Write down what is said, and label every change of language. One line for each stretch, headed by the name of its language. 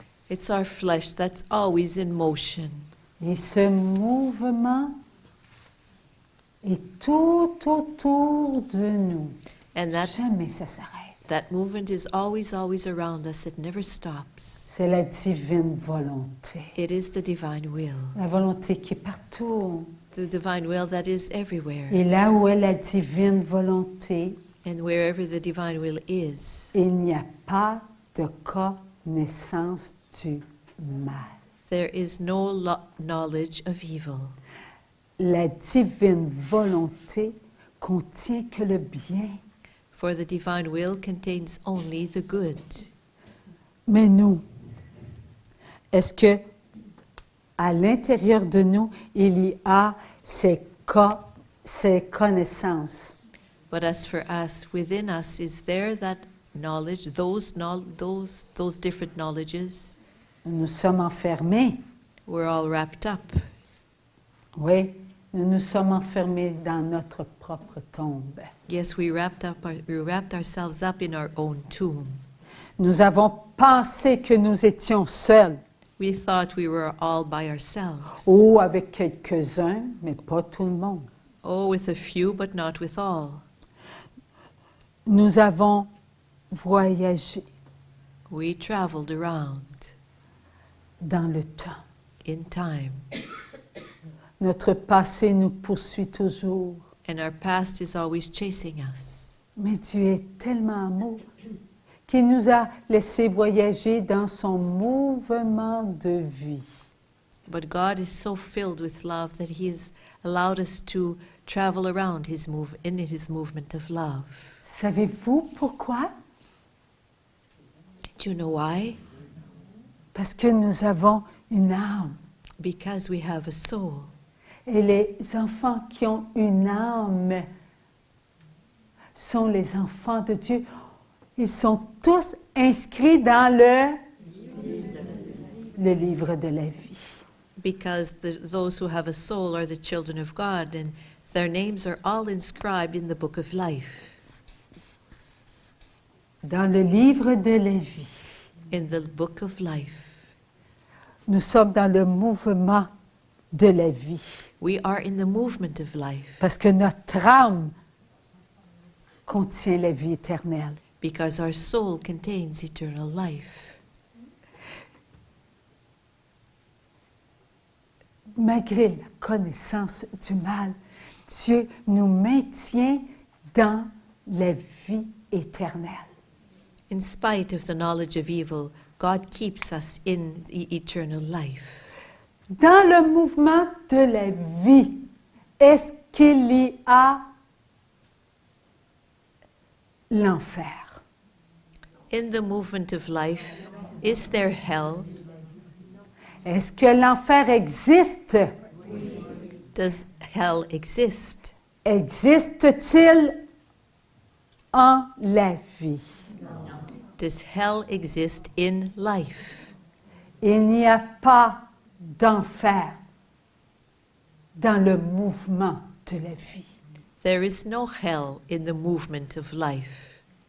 English: It's our flesh that's always in motion.
French: Et ce mouvement est tout autour de nous.
English: And
French: Jamais ça s'arrête.
English: that movement is always, always around us. It never stops.
French: C'est la divine volonté.
English: It is the divine will.
French: La volonté qui est partout.
English: The divine will that is everywhere.
French: Et là où est la divine volonté,
English: And wherever the divine will is,
French: il n'y a pas de connaissance du mal.
English: there is no knowledge of evil.
French: La divine volonté contient que le bien.
English: For the divine will contains only the good.
French: Mais nous, Est-ce que à l'intérieur de nous, il y a ces connaissances?
English: But as for us, within us, is there that knowledge, those different knowledges?
French: Nous sommes enfermés.
English: We're all wrapped up.
French: Oui, nous nous sommes enfermés dans notre propre tombe.
English: Yes, we wrapped ourselves up in our own tomb.
French: Nous avons pensé que nous étions seuls.
English: We thought we were all by ourselves.
French: Ou avec quelques-uns, mais pas tout le monde.
English: Oh, with a few, but not with all.
French: Nous avons voyagé
English: We traveled around
French: dans le temps.
English: in time,
French: Notre passé nous poursuit toujours.
English: and our past is always chasing us.
French: Mais Dieu est tellement amour qu'il nous a laissé voyager dans son mouvement de vie.
English: But God is so filled with love that He has allowed us to travel around in His movement of love.
French: Savez-vous pourquoi?
English: Do you know why?
French: Parce que nous avons une âme.
English: Because we have a soul.
French: Et les enfants qui ont une âme sont les enfants de Dieu. Ils sont tous inscrits dans le livre de la vie.
English: Because those who have a soul are the children of God, and their names are all inscribed in the book of life.
French: Dans le livre de la vie.
English: In the book of life.
French: Nous sommes dans le mouvement de la vie.
English: We are in the movement of life.
French: Parce que notre âme contient la vie éternelle.
English: Because our soul contains eternal life.
French: Malgré la connaissance du mal, Dieu nous maintient dans la vie éternelle.
English: In spite of the knowledge of evil, God keeps us in the eternal life.
French: Dans le mouvement de la vie, est-ce qu'il y a l'enfer?
English: In the movement of life, is there hell?
French: Est-ce que l'enfer existe?
English: Does hell exist?
French: Existe-t-il en la vie?
English: Does hell exist in life?
French: Il n'y a pas d'enfer dans le mouvement de la vie.
English: There is no hell in the movement of life.